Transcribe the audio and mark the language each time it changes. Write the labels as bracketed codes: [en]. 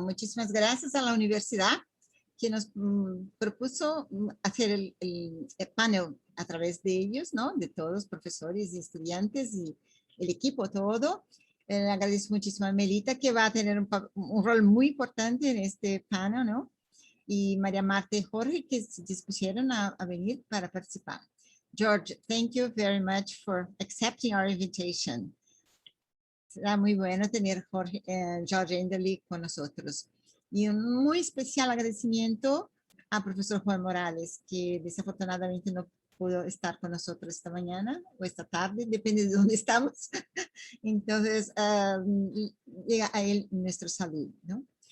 [es] Muchísimas gracias a la universidad que nos propuso hacer el panel a través de ellos, ¿no? De todos, profesores y estudiantes y el equipo todo. Le agradezco muchísimo a Melita, que va a tener un rol muy importante en este panel, ¿no? Y María Marta y Jorge, que se dispusieron a venir para participar. [en] George, thank you very much for accepting our invitation. [es] Será muy bueno tener George Enderle con nosotros. Y un muy especial agradecimiento al profesor Juan Morales, que desafortunadamente no pudo estar con nosotros esta mañana o esta tarde, depende de dónde estamos. Entonces, llega a él nuestro saludo, ¿no?